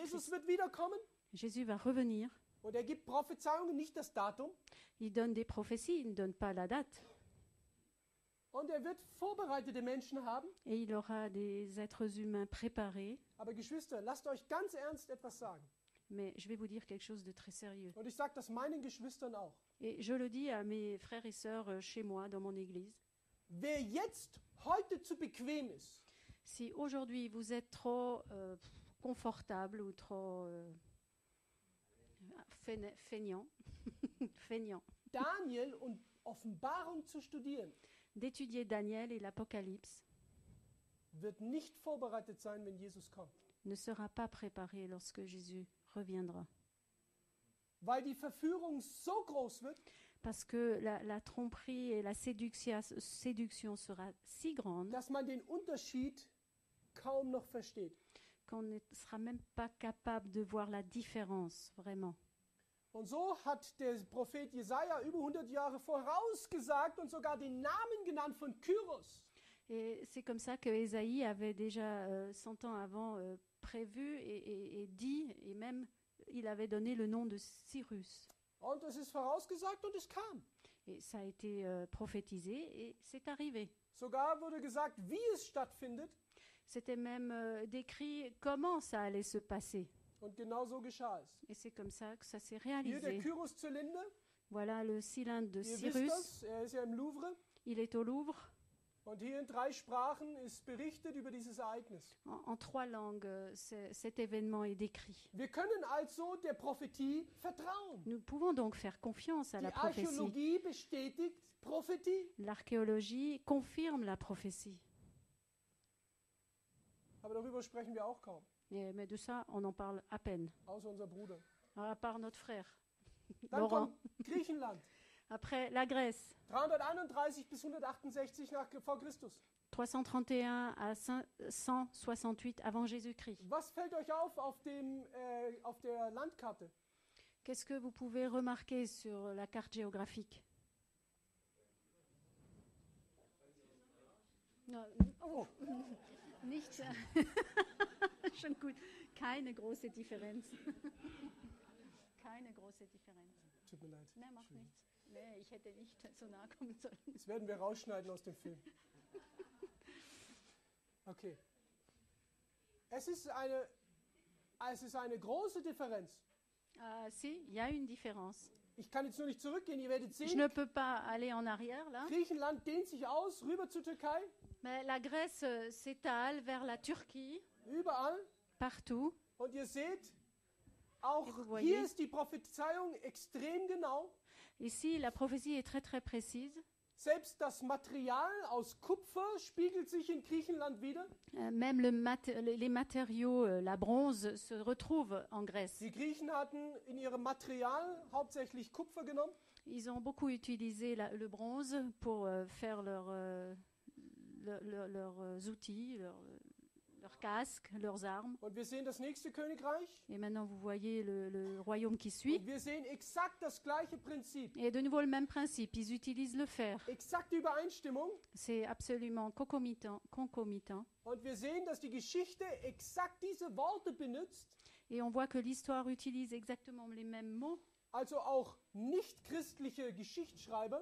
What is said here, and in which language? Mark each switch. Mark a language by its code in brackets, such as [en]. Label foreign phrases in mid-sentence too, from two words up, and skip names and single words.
[de] Jesus Christ. wird wiederkommen [fr] Jésus va revenir. [de] und er gibt Prophezeiungen, nicht das Datum. [fr] Il donne des prophéties, il ne donne pas la date. [de] Und er wird vorbereitete Menschen haben. [fr] Et il aura des êtres humains préparés. [de] Aber Geschwister, lasst euch ganz ernst etwas sagen. [fr] Mais je vais vous dire quelque chose de très sérieux. [de] Und ich sage das meinen Geschwistern auch. [fr] Et je le dis à mes frères et sœurs chez moi, dans mon église. [de] Wer jetzt heute zu bequem ist, [fr] Si aujourd'hui vous êtes trop confortable ou trop feignant, feignant [de] Daniel und Offenbarung zu studieren, [fr] d'étudier Daniel et l'Apocalypse, [de] wird nicht vorbereitet sein, wenn Jesus kommt. [fr] ne sera pas préparé lorsque Jésus reviendra. [de] Weil die Verführung so groß wird, [fr] Parce que la tromperie et la séduction sera si grande [de] dass man den Unterschied kaum noch versteht. [fr] qu'on ne sera même pas capable de voir la différence, vraiment. [de] Und so hat der Prophet Jesaja über 100 Jahre vorausgesagt und sogar den Namen genannt von Kyros. [fr] Et c'est comme ça que Ésaïe avait déjà 100 ans avant prévu et dit, et même il avait donné le nom de Cyrus. [de] Und es ist vorausgesagt und es kam. [fr] Et ça a été prophétisé et c'est arrivé. [de] Sogar wurde gesagt, wie es stattfindet. [fr] C'était même décrit comment ça allait se passer. [de] Und genau so geschah es. [fr] Et c'est comme ça que ça s'est [de] Hier der [fr] réalisé. [de] Kyros-Zylinder. [fr] Voilà le cylindre de [de] Ihr wisst [fr] Cyrus. [de] das, er ist ja im Louvre. [fr] Il est au Louvre. [de] Und hier in 3 Sprachen ist berichtet über dieses Ereignis. [fr] En 3 langues, cet événement est décrit. [de] Wir können also der Prophetie vertrauen. [fr] Nous pouvons donc faire confiance à [de] Die [fr] la prophétie. [de] Archäologie bestätigt Prophetie. [fr] L'archéologie confirme la prophétie. [de] Aber darüber sprechen wir auch kaum. [fr] Mais de ça, on en parle à peine. [de] Außer unser Bruder. [fr] À part notre frère, [de] Dann [fr] Laurent. [de] kommt Griechenland. [fr] Après, la Grèce, [de] 331 bis 168 vor Christus. [fr] 331 à 168 avant Jésus-Christ. [de] Was fällt euch auf der Landkarte? [fr] Qu'est-ce que vous pouvez remarquer sur la carte géographique? [de] No, oh, nicht. Schon gut. Keine große Differenz. Keine große Differenz. Tut mir leid. Nein, macht nichts. Nee, ich hätte nicht so nah kommen sollen. Das werden wir rausschneiden aus dem Film. Okay. Es ist eine große Differenz. [fr] Si, il y a une différence. [de] Ich kann jetzt nur nicht zurückgehen, ihr werdet [fr] Je [de] sehen, [fr] ne peux pas aller en arrière là. [de] Griechenland dehnt sich aus, rüber zur Türkei, [fr] Mais la Grèce s'étale vers la Turquie, [de] überall. [fr] partout. [de] Und ihr seht, auch [fr] Et vous voyez. [de] hier ist die Prophezeiung extrem genau. [fr] Ici, la prophétie est très très précise. [de] Selbst das Material aus Kupfer spiegelt sich in Griechenland wieder. [fr] Même les matériaux, la bronze, se retrouvent en Grèce. [de] Die Griechen hatten in ihrem Material hauptsächlich Kupfer genommen. [fr] Ils ont beaucoup utilisé le bronze pour faire leurs outils, leurs casques, leurs armes. [de] Und wir sehen das nächste Königreich. [fr] Et maintenant, vous voyez le royaume qui suit. [de] Und wir sehen exakt das gleiche Prinzip. [fr] Et de nouveau le même principe, ils utilisent le fer. [de] Exakte Übereinstimmung. [fr] C'est absolument concomitant. [de] Und wir sehen, dass die Geschichte exakt diese Worte benutzt. [fr] Et on voit que l'histoire utilise exactement les mêmes mots. [de] Also auch nicht-christliche Geschichtsschreiber